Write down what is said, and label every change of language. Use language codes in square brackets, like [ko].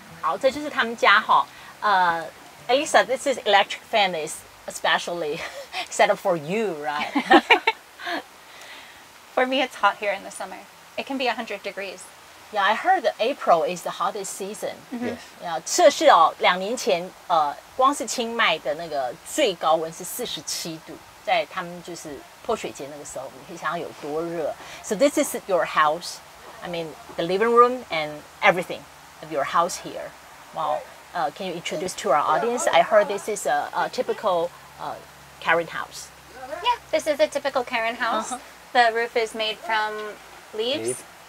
[zh] 好，这就是他们家哈。 [en] Elisa, this is electric fan is especially set up for you, right? For me, it's hot here in the summer. It can be 100 degrees. Yeah, I heard that April is the hottest season. Yes. [zh] Yeah, 摄氏哦，2年前光是清迈的那个最高温是47度，在他们就是泼水节那个时候，你可以想象有多热。 [en] So this is your house. I mean, the living room and everything of your house here. Wow. Can you introduce to our audience? I heard this is a typical Karen house. Yeah, this is a typical Karen house. The roof is made from leaves.